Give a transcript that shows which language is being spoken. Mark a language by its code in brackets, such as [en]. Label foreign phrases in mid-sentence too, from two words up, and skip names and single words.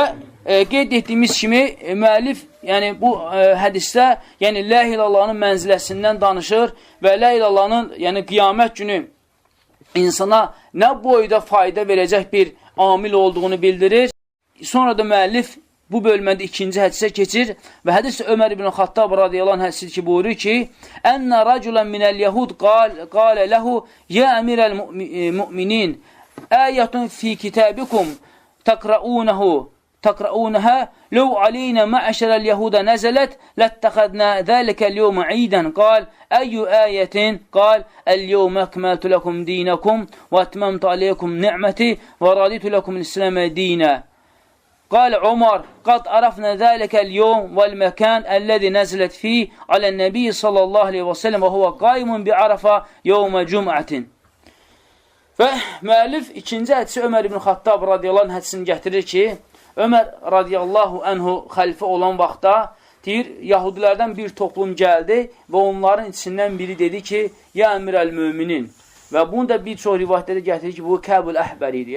[az] Və qeyd etdiyimiz kimi müəllif yəni bu hədisdə yəni [ar] لا إله إلا الله [az] mənziləsindən danışır və [ar] لا إله إلا الله [az] yəni qiyamət günü insana nə boyda fayda verəcək bir amil olduğunu bildirir. Sonra da müəllif bu bölmədə ikinci hədisə keçir və hədis Ömər ibn Xattab [ar] رضي الله عنه [az] hədisi ki buyurur ki [ar] أن رجلا من اليهود قال له يا أمير المؤمنين آية في كتابكم تقرؤونها لو علينا معشر اليهود نزلت لاتخذنا ذلك اليوم عيدا قال أي آية قال اليوم أكملت لكم دينكم وأتممت عليكم نعمتي ورضيت لكم الإسلام دينا قال عمر قد عرفنا ذلك اليوم والمكان الذي نزلت فيه على النبي صلى الله عليه وسلم وهو قائم بعرفة يوم جمعة. [az] Və müəllif ikinci hədisi Ömər ibn Xattab [ar] رضي الله عنه [az] hədisini gətirir ki, Ömər [ar] رضي الله عنه [az] xəlifə olan vaxtda deyir, Yahudilərdən bir toplum gəldi və onların içindən biri dedi ki, [ar] يا أمير المؤمنين. [az] Və bunu da bir çox rivayətdə gətirir ki, bu Kəbul Əhbər idi.